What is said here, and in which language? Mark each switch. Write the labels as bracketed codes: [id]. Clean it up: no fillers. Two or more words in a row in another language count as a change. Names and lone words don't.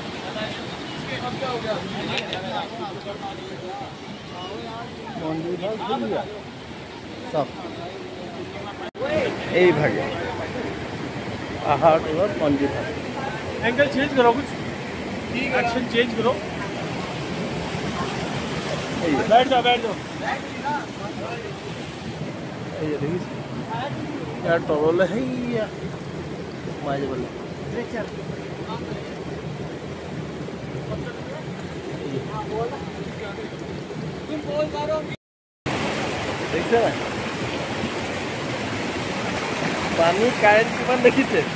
[as] মন্দিৰভাগ চাওক, এই ভাগে পাহাৰ তলত মন্দিৰভাগ। [en] angle change [hi] करो, कुछ [en] action change [hi] करो। बैठ जाओ बैठ जाओ। [as] ইয়াৰ তললৈ সেইয়া সোমাই যাব লাগিব। দেখিছে নাই পানী, কাৰেণ্ট কিমান দেখিছে?